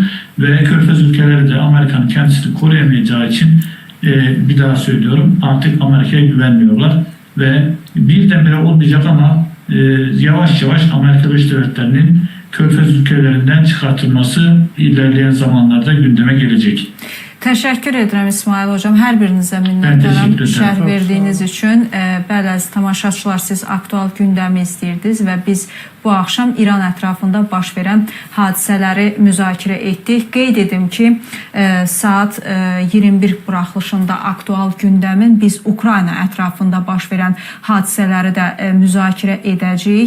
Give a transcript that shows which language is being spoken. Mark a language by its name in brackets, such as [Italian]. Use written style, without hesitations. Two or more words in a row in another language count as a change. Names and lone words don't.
[Turkish] Ve Körfez ülkeleri de Amerika'nın kendisini koruyamayacağı için bir daha söylüyorum, artık Amerika'ya güvenmiyorlar. Ve birdenbire olmayacak ama yavaş yavaş Amerika Birleşik Devletleri'nin Körfez ülkelerinden çıkartılması ilerleyen zamanlarda gündeme gelecek. [Azerbaijani] Təşəkkür edirəm İsmail hocam. Hər birinizə minnətdaram şərh verdiyiniz üçün. Bəli, əziz tamaşaçılar, siz aktual gündəmi izləyirdiniz və biz bu axşam İran ətrafında baş verən hadisələri müzakirə etdik. Qeyd edim ki, saat 21 buraxılışında aktual gündəmin biz Ukrayna ətrafında baş verən hadisələri də müzakirə edəcəyik.